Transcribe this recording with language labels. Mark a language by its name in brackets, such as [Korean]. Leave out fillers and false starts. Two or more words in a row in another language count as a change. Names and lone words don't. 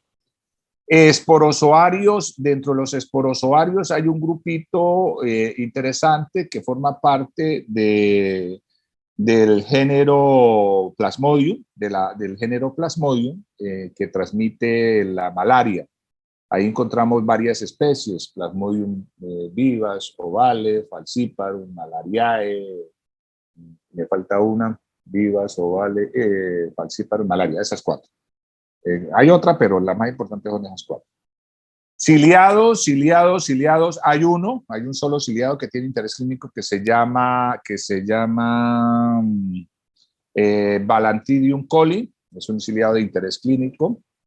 [Spanish] Esporozoarios, dentro de los esporozoarios hay un grupito interesante que forma parte del género Plasmodium, del género Plasmodium, que transmite la malaria. Ahí encontramos varias especies, Plasmodium vivas, ovale, falciparum, malariae, me falta una, vivas, ovale, falciparum, malaria, esas cuatro. Hay otra, pero la más importante son esas cuatro. Ciliados, hay un solo ciliado que tiene interés clínico que se llama Balantidium coli, es un ciliado de interés clínico.